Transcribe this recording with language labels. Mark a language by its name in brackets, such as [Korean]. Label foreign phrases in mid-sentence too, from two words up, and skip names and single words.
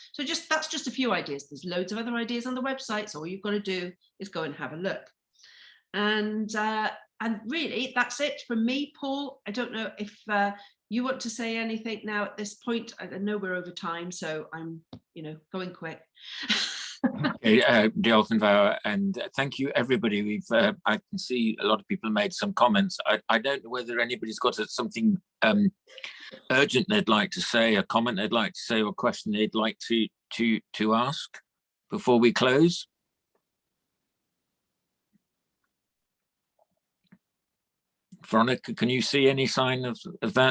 [English] So that's just a few ideas. There's loads of other ideas on the website, so all you've got to do is go and have a look. And really that's it from me. Paul, I don't know if you want to say anything now at this point. I know we're over time, so I'm going quick. [Welsh] Okay, diolch yn fawr, [English] and thank you everybody. I can see a lot of people made some comments. I don't know whether anybody's got something urgent they'd like to say, a comment they'd like to say, or a question they'd like to ask before we close. Veronica, can you see any sign of that?